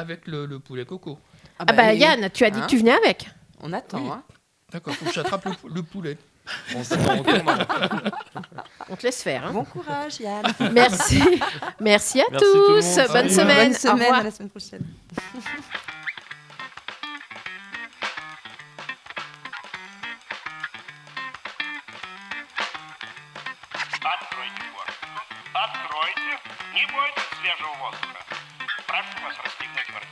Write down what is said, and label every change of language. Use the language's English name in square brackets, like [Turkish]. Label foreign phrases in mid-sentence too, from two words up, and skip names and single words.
[French] avec le poulet coco. Ah bah, oui. Yann, tu as dit Hein que tu venais avec. On attend, Oui. hein. D'accord, faut que j'attrape le poulet. On tourne. On te laisse faire. Hein. Bon courage, Yann. Merci. Merci à Merci tout le tous. monde. Bonne Salut. semaine. Bonne Au semaine, revoir. à la semaine prochaine. [Russian] Откройте форточку. Откройте. Не бойтесь свежего воздуха. Прошу вас расстегнуть воротник.